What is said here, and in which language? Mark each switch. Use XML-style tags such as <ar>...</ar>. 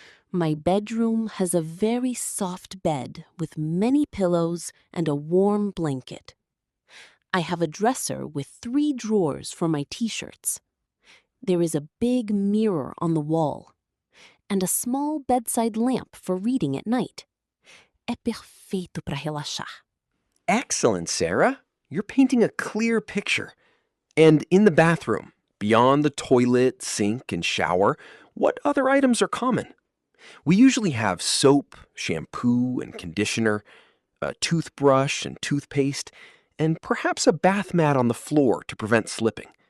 <en>My bedroom has a very soft bed with many pillows and a warm blanket. I have a dresser with 3 drawers for my t-shirts. There is a big mirror on the wall and a small bedside lamp for reading at night.</en> <pt>É perfeito para relaxar.</pt> <en>Excellent, Sarah. You're painting a clear picture. And in the bathroom, beyond the toilet, sink, and shower, what other items are common? We usually have soap, shampoo, and conditioner, a toothbrush and toothpaste, and perhaps a bath mat on the floor to prevent slipping.</en>